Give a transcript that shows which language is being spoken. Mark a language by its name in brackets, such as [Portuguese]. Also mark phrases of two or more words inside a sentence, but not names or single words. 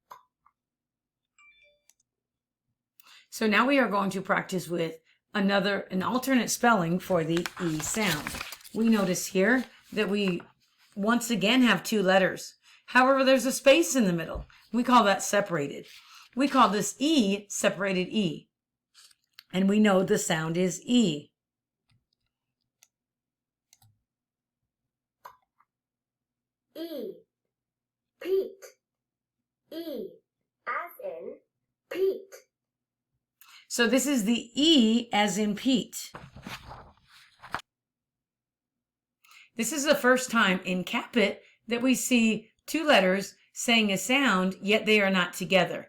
[English] So now we are going to practice with an alternate spelling for the E sound. We notice here that we once again have two letters. However, there's a space in the middle. We call that separated. We call this E separated E. And we know the sound is E. E. Pete. E. As in Pete. So this is the E as in Pete. This is the first time in Capit that we see two letters saying a sound, yet they are not together.